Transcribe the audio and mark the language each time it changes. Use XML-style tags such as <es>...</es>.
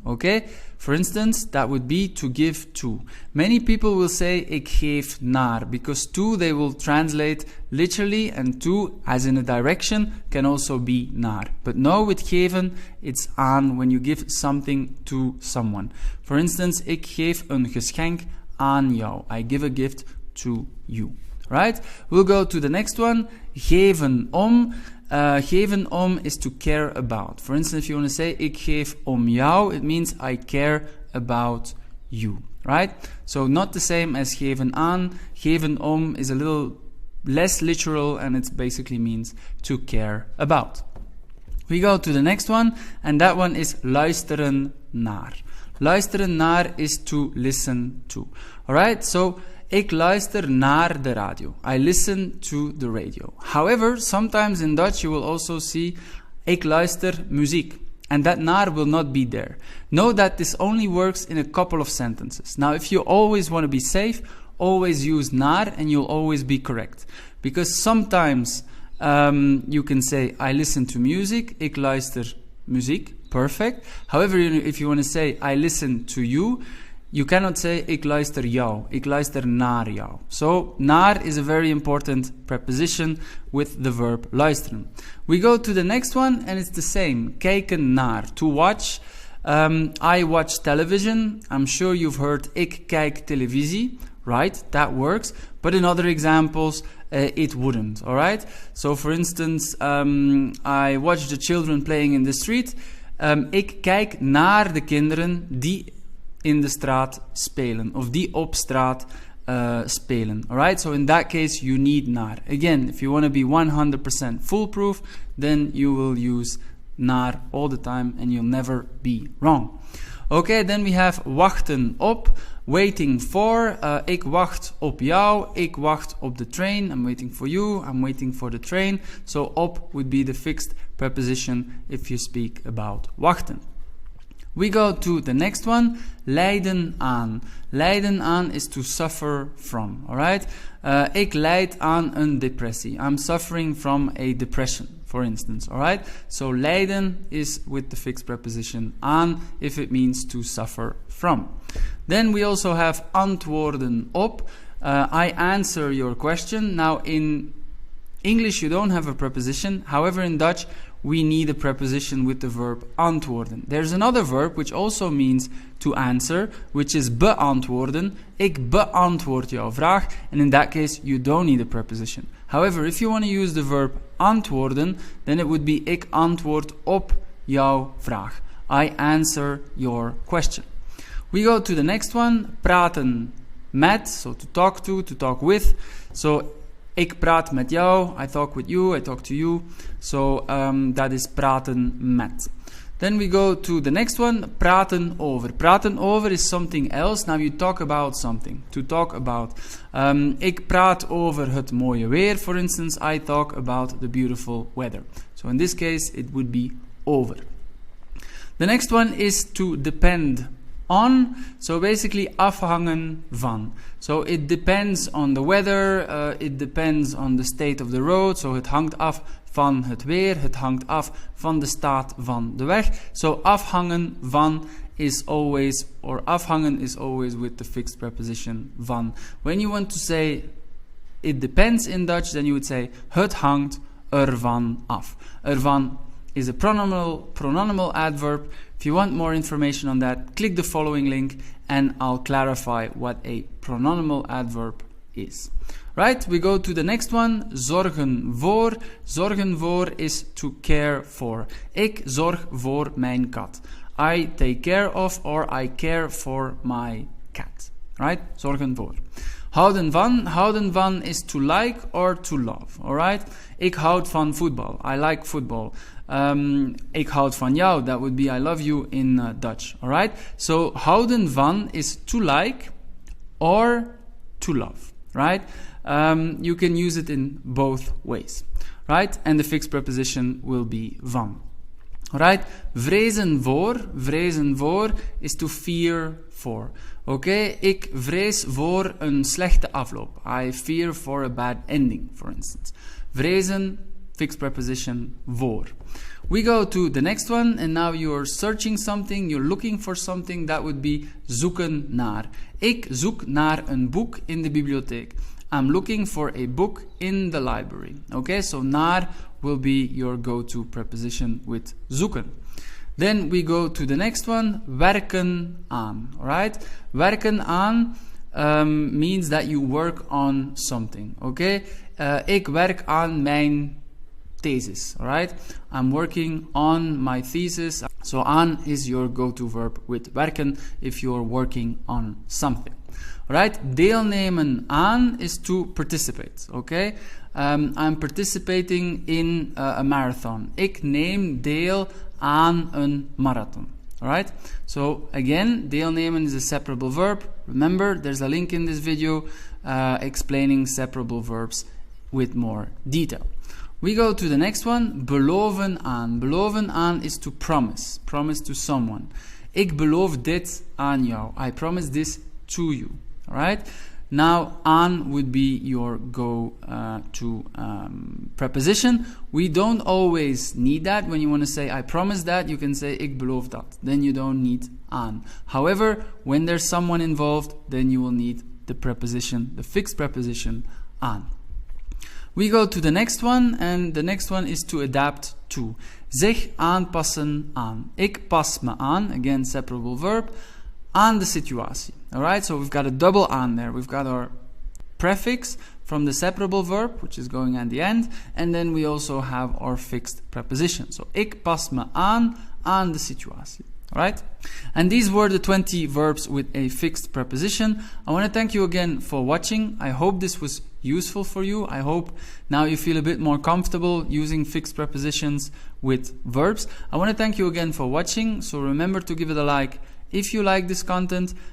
<en>Okay, for instance, that would be to give to. Many people will say</en> <nl>ik geef naar</nl> <en>because to they will translate literally and to as in a direction can also be naar. But no, with geven it's aan when you give something to someone. For instance,</en> <nl>ik geef een geschenk aan jou.</nl> <en>I give a gift to you. Right? We'll go to the next one.</en> <nl>Geven om.</nl> <en>Geven om is to care about. For instance, if you want to say</en> <nl>ik geef om jou,</nl> <en>it means I care about you. Right? So not the same as geven aan. Geven om is a little less literal and it basically means to care about. We go to the next one and that one is luisteren naar. Luisteren naar is to listen to. Alright?</en> <nl>So ik luister naar de radio.</nl> <en>I listen to the radio. However, sometimes in Dutch you will also see</en> <nl>ik luister muziek.</nl> <en>And that naar will not be there. Know that this only works in a couple of sentences. Now, if you always want to be safe, always use naar and you'll always be correct. Because sometimes you can say I listen to music.</en> <nl>Ik luister muziek.</nl> <en>Perfect. However, if you want to say I listen to you, you cannot say</en> <nl>ik luister jou, ik luister naar jou.</nl> <en>So, naar is a very important preposition with the verb luisteren. We go to the next one and it's the same. Kijken naar, to watch. I watch television. I'm sure you've heard</en> <nl>ik kijk televisie.</nl> <en>Right, that works. But in other examples, it wouldn't. Alright? So for instance, I watch the children playing in the street.</en> <nl>Ik kijk naar de kinderen die in de straat spelen, of die op straat spelen.</nl> <en>Alright, so in that case you need naar. Again, if you want to be 100% foolproof, then you will use naar all the time and you'll never be wrong. Okay, then we have wachten op, waiting for.</en> <nl>Ik wacht op jou, ik wacht op</nl> <en>the train. I'm waiting for you, I'm waiting for the train. So op would be the fixed preposition if you speak about wachten. We go to the next one, lijden aan. Lijden aan is to suffer from, alright?</en> <nl>Ik lijd aan een depressie.</nl> <en>I'm suffering from a depression, for instance, alright? So lijden is with the fixed preposition aan if it means to suffer from. Then we also have antwoorden op. I answer your question. Now in English you don't have a preposition. However, in Dutch we need a preposition with the verb antwoorden. There's another verb which also means to answer, which is beantwoorden.</en> <nl>Ik beantwoord jouw vraag.</nl> <en>And in that case, you don't need a preposition. However, if you want to use the verb</en> <nl>antwoorden,</nl> <en>then it would be</en> <nl>ik antwoord op jouw vraag.</nl> <en>I answer your question. We go to the next one, praten met, so to talk with. So,</en> <nl>ik praat met jou,</nl> <en>I talk with you, I talk to you. So, that is praten met. Then we go to the next one, praten over. Praten over is something else. Now you talk about something. To talk about.</en> <nl>Ik praat over het mooie weer,</nl> <en>for instance. I talk about the beautiful weather. So in this case, it would be over. The next one is to depend on. So basically, afhangen van. So it depends on the weather. It depends on the state of the road.</en> <nl>So het hangt af van het weer, het hangt af van de staat van de weg.</nl> <en>So afhangen van is always, or afhangen is always with the fixed preposition van. When you want to say it depends in Dutch, then you would say</en> <nl>het hangt ervan af.</nl> <en>Ervan is a pronominal adverb. If you want more information on that, click the following link and I'll clarify what a pronominal adverb is. Right, we go to the next one, zorgen voor. Zorgen voor is to care for.</en> <nl>Ik zorg voor mijn kat.</nl> <en>I take care of or I care for my cat. Right, zorgen voor. Houden van. Houden van is to like or to love.</en> <nl>Alright, ik houd van voetbal.</nl> <en>I like football.</en> <nl>Ik houd van jou.</nl> <en>That would be I love you in Dutch. Alright, so houden van is to like or to love. Right? You can use it in both ways, right? And the fixed preposition will be van. Right? Vrezen voor is to fear for. Okay?</en> <nl>Ik vrees voor een slechte afloop.</nl> <en>I fear for a bad ending, for instance. Vrezen, fixed preposition, voor. We go to the next one, and now you're searching something, you're looking for something, that would be zoeken naar.</en> <nl>Ik zoek naar een boek in de bibliotheek.</nl> <en>I'm looking for a book in the library. Okay, so naar will be your go-to preposition with zoeken. Then we go to the next one, werken aan. Alright, werken aan means that you work on something.</en> <nl>Okay, ik werk aan mijn thesis.</nl> <en>Alright, I'm working on my thesis. So aan is your go-to verb with werken if you're working on something. Alright, deelnemen aan is to participate. Okay, I'm participating in a marathon.</en> <nl>Ik neem deel aan een marathon.</nl> <en>Alright, so again, deelnemen is a separable verb. Remember, there's a link in this video explaining separable verbs with more detail. We go to the next one, beloven aan. Beloven aan is to promise. Promise to someone.</en> <nl>Ik beloof dit aan jou.</nl> <en>I promise this to you. Alright? Now, aan would be your go-to preposition. We don't always need that. When you want to say, I promise that, you can say,</en> <nl>ik beloof dat.</nl> <en>Then you don't need aan. However, when there's someone involved, then you will need the preposition, the fixed preposition, aan. We go to the next one, and the next one is to adapt to.</en> <nl>Zich aanpassen aan. Ik pas me aan,</nl> <en>again, separable verb,</en> <nl>aan de situatie.</nl> <en>Alright, so we've got a double aan there. We've got our prefix from the separable verb, which is going at the end, and then we also have our fixed preposition.</en> <nl>So, ik pas me aan de situatie.</nl> <en>Alright? And these were the 20 verbs with a fixed preposition. I want to thank you again for watching. I hope this was useful for you. I hope now you feel a bit more comfortable using fixed prepositions with verbs. I want to thank you again for watching. So remember to give it a like if you like this content.</en>